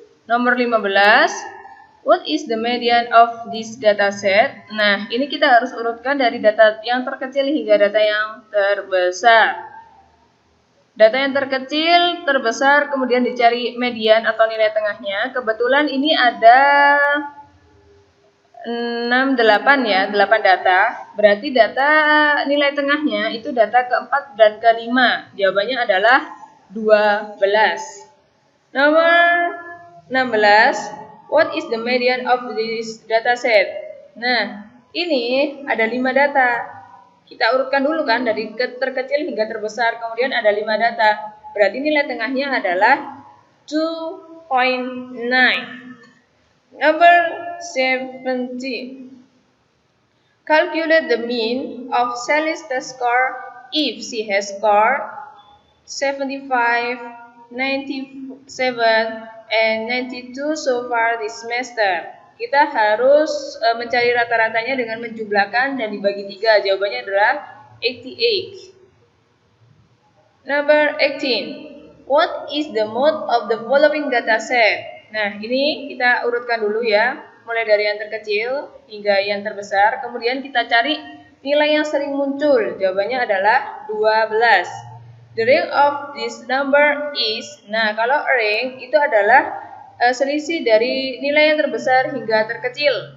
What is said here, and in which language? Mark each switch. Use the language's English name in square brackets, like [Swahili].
[Indonesian] Nomor 15, [English] what is the median of this data set? [Indonesian] Nah, ini kita harus urutkan dari data yang terkecil hingga data yang terbesar. Data yang terkecil, terbesar, kemudian dicari median atau nilai tengahnya. Kebetulan ini ada 8 ya, 8 data. Berarti data nilai tengahnya itu data ke-4 dan ke-5. Jawabannya adalah 12. Nomor 16, [English] what is the median of this data set? [Indonesian] Nah, ini ada 5 data. Kita urutkan dulu kan dari terkecil hingga terbesar, kemudian ada 5 data. Berarti nilai tengahnya adalah 2.9. [English] Number 17. Calculate the mean of Sally's test score if she has scored 75, 97, and 92 so far this semester. [Indonesian] Kita harus mencari rata-ratanya dengan menjumlahkan dan dibagi 3. Jawabannya adalah 88. [English] Number 18. What is the mode of the following data set? [Indonesian] Nah, ini kita urutkan dulu ya, mulai dari yang terkecil hingga yang terbesar. Kemudian kita cari nilai yang sering muncul. Jawabannya adalah 12. [English] The range of this number is, [Indonesian] nah kalau range itu adalah selisih dari nilai yang terbesar hingga terkecil.